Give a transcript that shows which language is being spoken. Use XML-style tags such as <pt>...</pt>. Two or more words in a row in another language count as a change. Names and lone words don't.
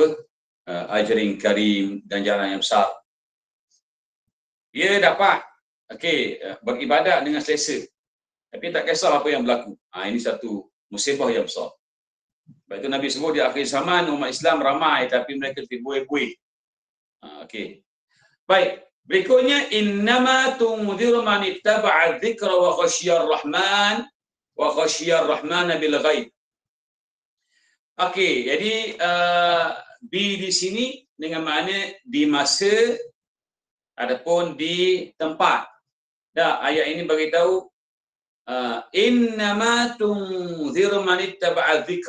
<ar>أجر كريم,</ar> <ms>ganjaran yang besar. Dia dapat beribadat dengan selesa, tapi tak kisah apa yang berlaku. Ini satu musibah yang besar. Sebab itu Nabi sebut di akhir zaman umat Islam ramai tapi mereka terbuai-buai.</ms> <ar>Okey.</ar> <ms>Baik, berikutnya</ms> <ar>إنما تنذر من اتبع الذكر و خشي الرحمن بالغيب.</ar> <ms>Okey, jadi bi di sini dengan makna di masa ataupun di tempat. Ayat ini bagi tahu</ms> <ar>إنما تنذر من اتبع الذكر.</ar>